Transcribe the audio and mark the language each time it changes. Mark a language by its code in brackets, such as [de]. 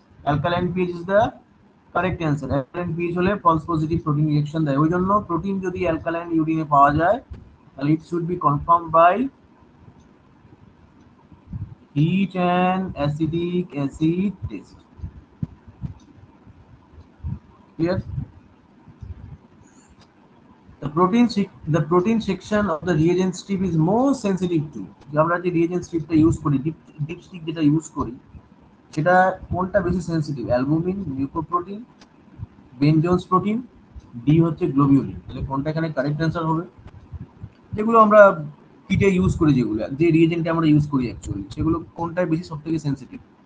[en] Alkaline pH is the correct answer. [bn] Alkaline pH হলে false positive protein reaction দেয়। ওই জন্য প্রোটিন যদি অ্যালকালাইন ইউরিনে পাওয়া যায় তাহলে [en] It should be confirm by heat and acidic acid test. Clear? The protein section of the reagent strip is most sensitive to. [bn] আমরা যে reagent stripটা ইউজ করি, ডিপ স্টিক যেটা ইউজ করি, সেটা কোনটা বেশি sensitive? Albumin, mucoprotein, বেনজোন্স protein, D হচ্ছে globulin. তাহলে কোনটা এখানে কারেক্ট অ্যান্সার হবে? যেগুলো আমরা কিটে ইউজ করি, যেগুলো যে রিয়েজেন্টে আমরা ইউজ করি অ্যাকচুয়ালি, সেগুলো কোনটায় বেশি সবথেকে সেন্সিটিভ?